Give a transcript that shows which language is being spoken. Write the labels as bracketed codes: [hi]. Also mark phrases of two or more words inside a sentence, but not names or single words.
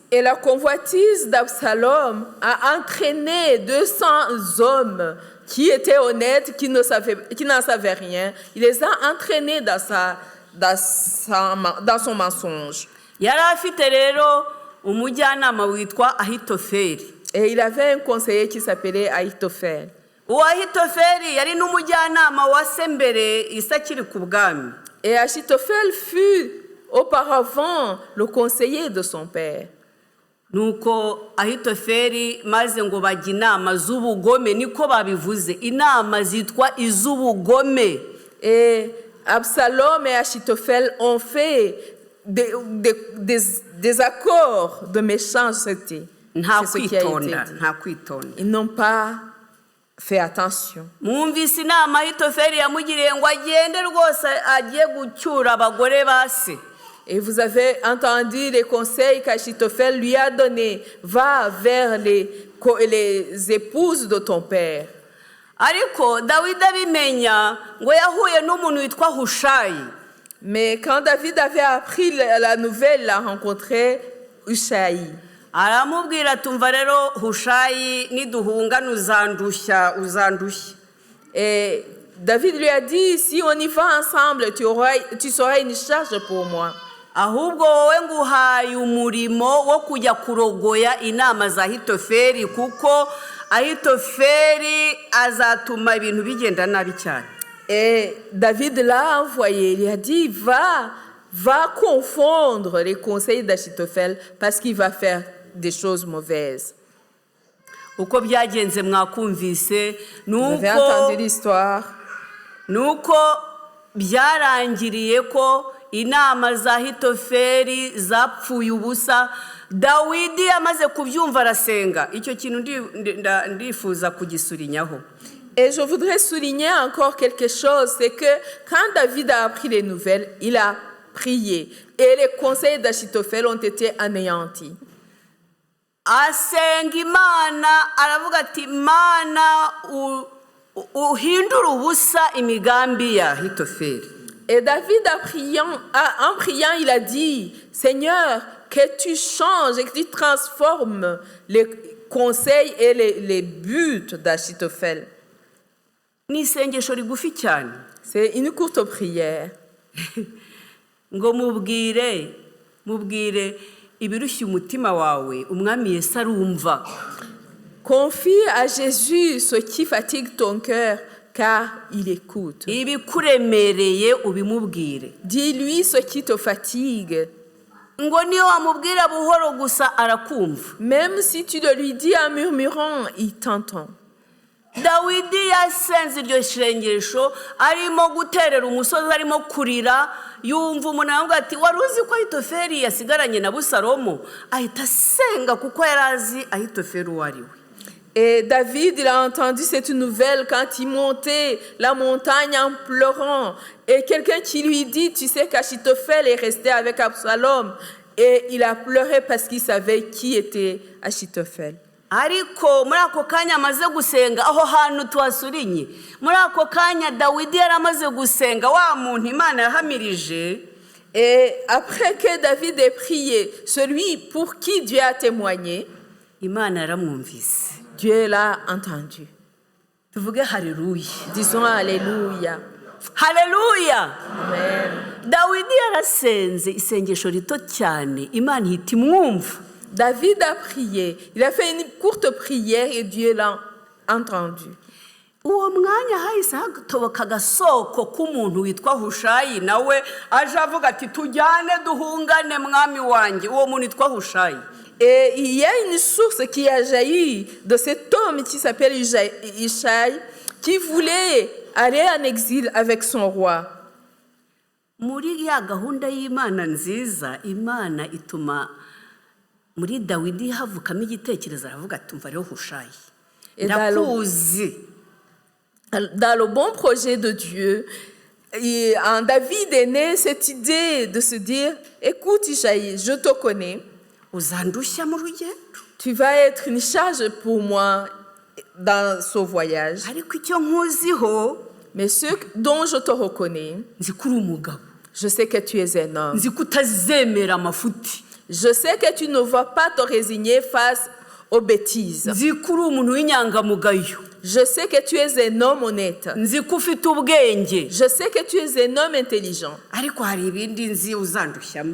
[fr] Et la convoitise d'Absalom a entraîné 200 hommes qui étaient honnêtes, qui n'en savaient rien. Il les a entraînés dans son mensonge. [rw] Yari afite rero umujyanama witwa Ahitofeli. [fr] Et il avait un conseiller qui s'appelait Ahitophel. [rw] Uwo Ahitofeli yari n'umujyanama wa se mbere Isa akiri ku bwami. [fr] Et Ahitophel fut auparavant le conseiller de son père. [rw] Nuko Ahitofeli maze ngo bajya inama z'ubugome, niko babivuze, inama zitwa iz'ubugome. [fr] Et Absalom et Ahitophel ont fait des accords de méchanceté. [rw] Nta [fr] C'est ce qui a été [rw] kwitonda, [fr] dit. [rw] nta kwitonda. [fr] Ils n'ont pas fait attention. [rw] Mwumvise inama Ahitofeli yamugiriye ngo agende rwose agiye gucyura abagore ba se. [fr] Et vous avez entendu les conseils qu'Achitophel lui a donnés. Va vers les épouses de ton père. [rw] Ariko Dawidi abimenya ngo yahuye n'umuntu witwa Hushayi. [fr] Mais quand David avait appris la nouvelle, il a rencontré Hushayi. [rw] Aramubwira tumva rero Hushayi niduhungana uzandushya. [fr] Et David lui a dit, si on y va ensemble, tu seras une charge pour moi. [rw] Ahubwo wowe nguhaye umurimo wo kujya kurogoya inama za Ahitofeli, kuko Ahitofeli azatuma ibintu bigenda nabi cyane. [fr] Et David l'a envoyé, il lui a dit, va confondre les conseils d'Achitophel parce qu'il va faire des choses mauvaises. [rw] Uko byagenze mwakumvise, [fr] Vous avez entendu l'histoire. [rw] nuko byarangiriye ko inama za Ahitofeli zapfuye ubusa. Dawidi amaze kubyumva arasenga. Icyo kintu ndifuza kugisurinyaho. [fr] Et je voudrais souligner encore quelque chose, c'est que quand David a appris les nouvelles, il a prié et les conseils d'Achitophel ont été anéantis. [rw] Asenga Imana, aravuga ati Mana uhindura ubusa imigambi ya Ahitofeli. [fr] Et David, en priant, il a dit, Seigneur, que tu changes et que tu transformes les conseils et les buts d'Achitophel. [rw] Ni isengesho rigufi cyane. [fr] C'est une courte prière. [rw] Ngo mubwire ibirushya umutima wawe, umwami Yesu arumva. [fr] Confie à Jésus ce qui fatigue ton cœur, car il écoute. [rw] Ibikuremereye ubimubwire. [fr] Dis-lui ce qui te fatigue. [rw] Ngo niyo wamubwira buhoro gusa arakumva. [fr] Même si tu le lui dis en murmurant, il t'entend. [rw] Dawidi yasenze iryo shengesho arimo guterera umusozi, arimo kurira, yumva umuntu avuga ati wari uzi ko Ahitofeli yasigaranye na Abusalomu, ahita asenga kuko yari azi Ahitofeli uwo ari we. [fr] Et David, il a entendu cette nouvelle quand il montait la montagne en pleurant. Et quelqu'un qui lui dit, tu sais qu'Achitophel est resté avec Absalom. Et il a pleuré parce qu'il savait qui était Achitophel. [rw] Ariko muri ako kanya amaze gusenga, aho hantu tuhasurinye, muri ako kanya Dawidi yari amaze gusenga wa muntu Imana yahamirije. [fr] Et après que David ait prié, celui pour qui Dieu a témoigné, [rw] Imana yaramwumvise. [fr] Dieu l'a entendu. [rw] Tuvuge haleluya. [fr] Disons Alléluia. [rw] Haleluya. Amen. Dawidi yarasenze isengesho rito cyane, Imana ihita imwumva. [fr] David a prié. Il a fait une courte prière et Dieu l'a entendu. [rw] Uwo mwanya hahise hatoboka agasoko k'umuntu witwa Hushayi, nawe aje avuga ati tujyane duhungane mwami wanjye. Uwo muntu witwa Hushayi. [fr] Et il y a une source qui a jailli de cet homme qui s'appelle Ishaï, qui voulait aller en exil avec son roi. [rw] Muri ya gahunda y'Imana nziza, Imana ituma muri Dawidi havukamo igitekerezo, aravuga ati umva rero Hushayi, ndakuzi. [fr] Dans le bon projet de Dieu, en David est née cette idée de se dire, écoute Ishaï, je te connais. [rw] Uzandushya mu rugendo. [fr] Tu vas être une charge pour moi dans ce voyage. [rw] Ariko icyo nkuziho, [fr] Mais ce dont je te reconnais, [rw] nzi ko uri umugabo, [fr] je sais que tu es un homme. [rw] nzi ko utazemera amafuti, [fr] Je sais que tu ne vas pas te résigner face aux bêtises. [rw] nzi ko uri umuntu w'inyangamugayo, [fr] Je sais que tu es un homme honnête. [rw] nzi ko ufite ubwenge, [fr] Je sais que tu es un homme intelligent. [rw] ariko hari ibindi nzi uzandushyamo.